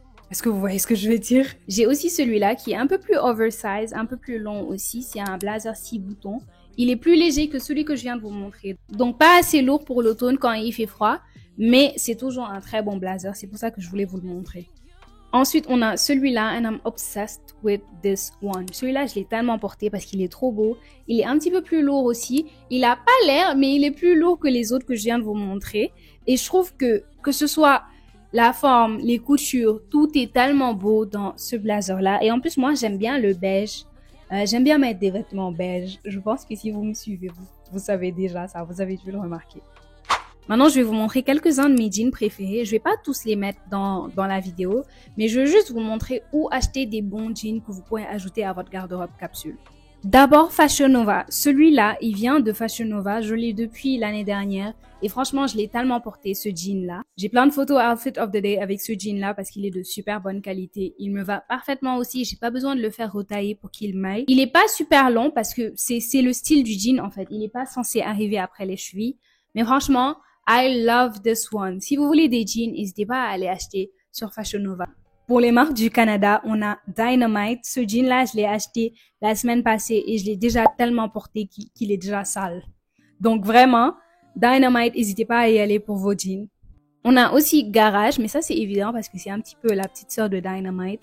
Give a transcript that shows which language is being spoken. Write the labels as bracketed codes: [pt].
[fr] Est-ce que vous voyez ce que je veux dire? J'ai aussi celui-là qui est un peu plus oversize, un peu plus long aussi. C'est un blazer 6 boutons. Il est plus léger que celui que je viens de vous montrer. Donc pas assez lourd pour l'automne quand il fait froid, mais c'est toujours un très bon blazer. C'est pour ça que je voulais vous le montrer. Ensuite, on a celui-là, [en] and I'm obsessed with this one. [fr] Celui-là, je l'ai tellement porté parce qu'il est trop beau. Il est un petit peu plus lourd aussi. Il a pas l'air, mais il est plus lourd que les autres que je viens de vous montrer. Et je trouve que ce soit la forme, les coutures, tout est tellement beau dans ce blazer-là. Et en plus, moi, j'aime bien le beige. J'aime bien mettre des vêtements beige. Je pense que si vous me suivez, vous savez déjà ça. Vous avez dû le remarquer. Maintenant, je vais vous montrer quelques-uns de mes jeans préférés. Je vais pas tous les mettre dans la vidéo, mais je veux juste vous montrer où acheter des bons jeans que vous pouvez ajouter à votre garde-robe capsule. D'abord, Fashion Nova. Celui-là, il vient de Fashion Nova. Je l'ai depuis l'année dernière. Et franchement, je l'ai tellement porté, ce jean-là. J'ai plein de photos [en] outfit of the day [fr] avec ce jean-là parce qu'il est de super bonne qualité. Il me va parfaitement aussi. J'ai pas besoin de le faire retailler pour qu'il m'aille. Il est pas super long parce que c'est le style du jean, en fait. Il est pas censé arriver après les chevilles. Mais franchement, [en] I love this one. [fr] Si vous voulez des jeans, n'hésitez pas à aller acheter sur Fashion Nova. Pour les marques du Canada, on a Dynamite. Ce jean-là, je l'ai acheté la semaine passée et je l'ai déjà tellement porté qu'il est déjà sale. Donc vraiment, Dynamite, n'hésitez pas à y aller pour vos jeans. On a aussi Garage, mais ça c'est évident parce que c'est un petit peu la petite sœur de Dynamite.